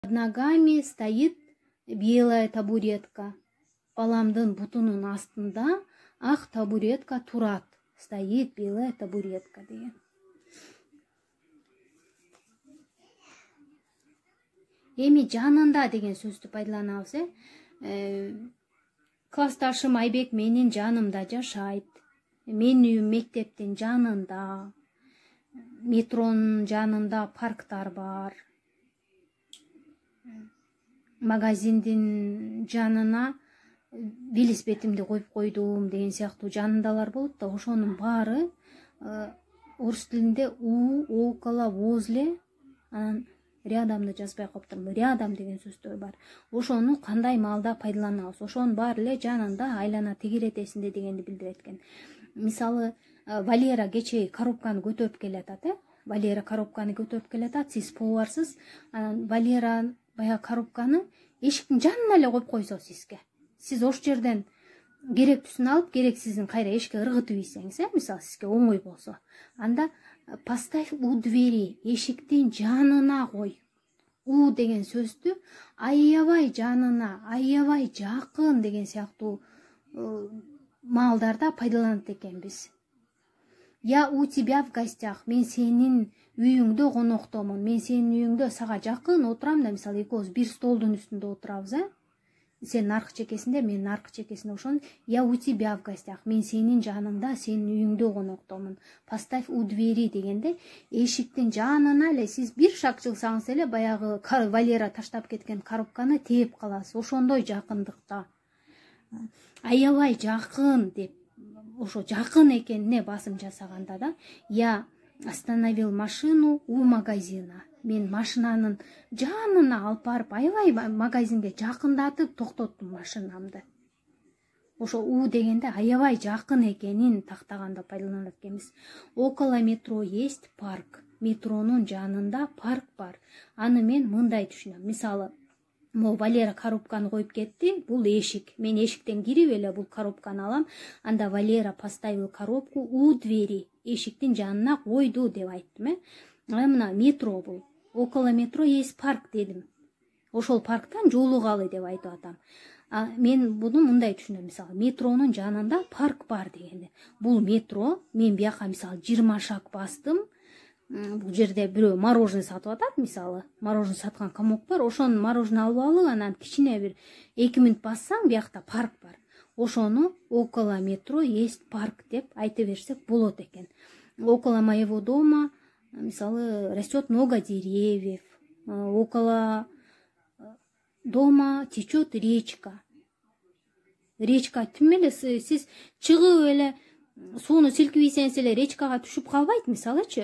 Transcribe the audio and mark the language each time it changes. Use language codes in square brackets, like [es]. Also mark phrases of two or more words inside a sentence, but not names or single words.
[ru] Под ногами стоит белая табуретка. [ky] Баламдын бутунун астында ак табуретка турат. [ru] Стоит белая табуретка деген. [ky] Эми жанында деген сөздү пайдаланабыз. Классташым Айбек менин жанымда жашайт. Менин үйүм мектептин жанында. Метронун жанында парктар бар. Магазиндин жанына велосипедимди коюп койдум деген сыяктуу жанындалар болот да, ошонун баары орус тилинде [ru] у, около, возле, [ky] анан рядамды жазбай коюптурмун. Рядом деген сөздөр бар. Ошону кандай маалда пайдаланабыз? Ошонун баары эле жанында, айлана тегеретесинде дегенди билдирет экен. Мисалы, Валера кечээ коробканы көтөрүп келатат, Валера коробканы көтөрүп келатат, сиз поварсыз. Анан Валера баягы коробканы эшиктин жанына эле коюп койсо сизге. Сиз ош жерден керектүүсүн алып, керексизин кайра эшикке ыргытып ийсеңиз, мисалы сизге оңой болсо, анда [ru] поставь у двери, [ky] эшиктин жанына кой. У деген сөздү аябай жанына, аябай жакын деген сыяктуу маалдарда пайдаланат экенбиз. [ru] Я у тебя в гостях, [ky] мен сенин үйүңдө коноктомун, мен сенин үйүңдө сага жакын отурам да, мисалы экөөбүз бир столдун үстүндө отурабыз, Сен аркы чекесинде, мен аркы чекесинде, ошон [ru] я у тебя в гостях, [ky] мен сенин жаныңда, сенин үйүңдө коноктомун. [ru] Поставь у двери [ky] дегенде эшиктин жанына эле сиз бир шаг жылсаңыз эле баягы Валера таштап кеткен коробканы тээп каласыз. Ошондой жакындыкта. Аябай жакын деп, ошо жакын экенине басым жасаганда да, [ru] я остановил машину у магазина. [ky] Мен машинанын жанына алып барып, аябай магазинге жакындатып токтоттум машинамды. Ошо у дегенде аябай жакын экенин тактаганда пайдаланат экенбиз. [ru] Около метро есть парк. [ky] Метронун жанында парк бар. Аны мен мындай түшүнөм. Мисалы, Валера коробканы коюп кетти, бул эшик. Мен эшиктен кирип эле бул коробканы алам. [ru] Анда Валера поставил коробку у двери. [ky] Эшиктин жанына койду деп айттым, Мына метро бул. [ru] Около метро есть парк дедим. [ky] Ошол парктан жолугалы деп айтып атам. Мен буну мындай түшүнөм. Мисалы, метронун жанында парк бар дегенде. Бул метро, мен бияка мисалы 20 шаг бастым. Бул жерде бирөө мороженое сатып атат, мисалы. Мороженое саткан комок бар. Ошонун мороженое алып алып, анан кичине бир 2 мүнөт бассаң, биякта парк бар. Ошону [ru] около метро есть парк [ky] деп айтып берсек болот экен. [ru] Около моего дома, мисалы, растет много деревьев. Около дома течет речка. [ky] Речка тим эле сиз чыгып эле сууну силкибейсеңиз эле речкага түшүп калбайт, мисалычы.